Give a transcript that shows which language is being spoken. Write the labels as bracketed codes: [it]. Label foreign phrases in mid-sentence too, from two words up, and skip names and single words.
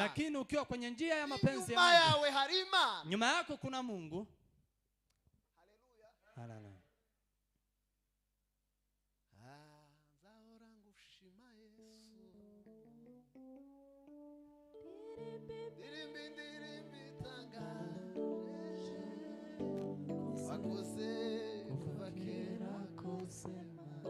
[sw] Lakini ukiwa kwenye njia ya mapenzi ya [rw] inyuma [sw] Mungu, [rw] yawe hari Imana. [sw] nyuma yako kuna Mungu. Haleluya. Haleluya. [rw] Nzahora ngushima Yesu, ndirimbi tangaje, wakoze kuva kera kusema,